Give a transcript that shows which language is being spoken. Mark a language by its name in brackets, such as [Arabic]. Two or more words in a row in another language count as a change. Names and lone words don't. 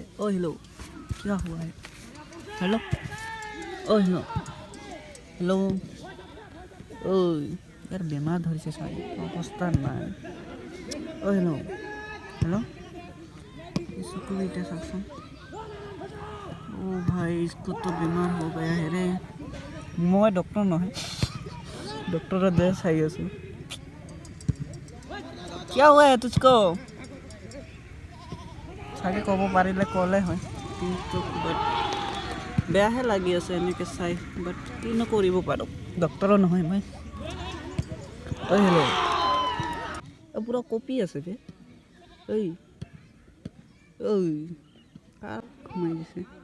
[Assamese] হেল্ল' কিয় হোৱা হে? হেল্ল' হেল্ল' ইয়াৰ বেমাৰ ধৰিছে চাই অৱস্থা নাই। হেল্ল' চকু এতিয়া চাওকচোন। [Hindi] भाई इसको तो बीमार हो गया है रे। मैं डॉक्टर नहीं, डॉक्टर दे सही है। क्या हुआ है तुझको? [Assamese] চাগে ক'ব পাৰিলে ক'লে হয়, কিন্তু বেয়াহে লাগি আছে এনেকৈ চাই, বাট কিনো কৰিব পাৰোঁ, ডক্টৰো নহয় মই। হেল্ল' পূৰা কপি আছে বে কাৰ সোমাই দিছে?